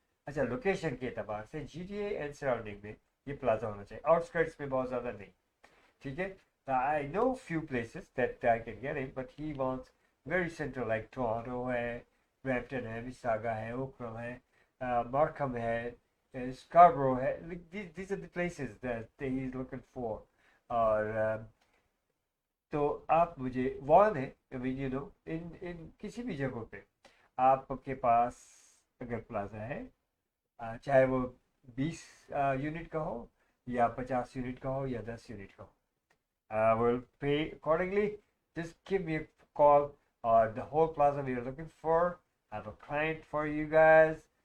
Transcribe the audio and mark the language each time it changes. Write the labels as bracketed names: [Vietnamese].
[Hindi] अच्छा, लोकेशन के एतबार से GTA एंड सराउंडिंग में ये प्लाजा होना चाहिए, आउटस्कर्ट्स में बहुत ज़्यादा नहीं, ठीक है। [English] I know few places that I can get him, but he wants very central, like Toronto है, Brampton है, Mississauga है, Oakville है, Markham है, Scarborough है. Like, these are the places that he is looking for. [Hindi] और तो आप मुझे warn है, [English] I mean, you know, in [Hindi] किसी भी जगह पे आपके पास अगर प्लाजा है, चाहे वो 20 यूनिट का हो या 50 यूनिट का हो या 10 यूनिट का हो, [English] will pay accordingly. Just give me a call, or the whole plaza we are looking for. I have a client for you guys.